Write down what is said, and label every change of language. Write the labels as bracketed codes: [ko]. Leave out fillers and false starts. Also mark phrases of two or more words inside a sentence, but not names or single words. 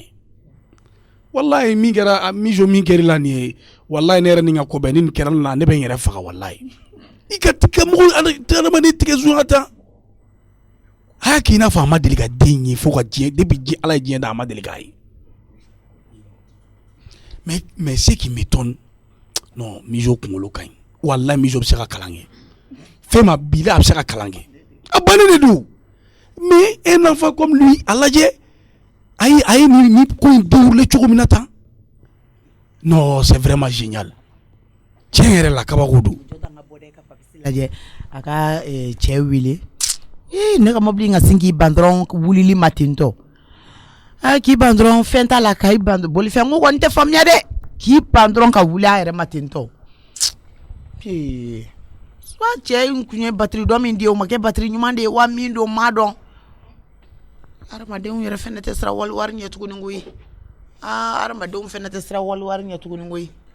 [bm] Wallahi min kɛra mijo min kɛra la nin ye wallahi ne yɛrɛ ni ka ko bɛɛ ni nin kɛra la ne bɛ n yɛrɛ faga wallahi. I ka mɔgɔ adamaden tigɛ zun tan. A y'a k'i n'a fɔ a ma deli ka den ye fo ka diɲɛ depuis ala ye diɲɛ da a ma deli k'a ye. [fr] Mais ce qui m'étonne, non, [bm] mijo kunkolo ka ɲi. Wallahi mijo bɛ se ka kalan kɛ. Fɛn ma bila a bɛ se ka kalan kɛ. A bannen de don. [fr] Mais un enfant comme lui [bm] a lajɛ a ye ni ko in déroulé cogo min na tan. [fr] Non, c'est vraiment génial. [bm] tiɲɛ yɛrɛ la kabako don. lajɛ a ka cɛ wele ne ka mobili ka sin k'i ban dɔrɔn wulili ma ten tɔ k'i ban dɔrɔn fɛn t'a la k'i ban bolifɛn ko kɔni tɛ faamuya dɛ k'i ban dɔrɔn ka wuli a yɛrɛ ma ten tɔ soit cɛ in kun ye batiri dɔ min di o ma kɛ batiri ɲuman de ye wa min don ma dɔn adamadenw yɛrɛ fɛnɛ tɛ sira wari ɲɛ tuguni koyi adamadenw fɛnɛ tɛ sira wari ɲɛ tuguni koyi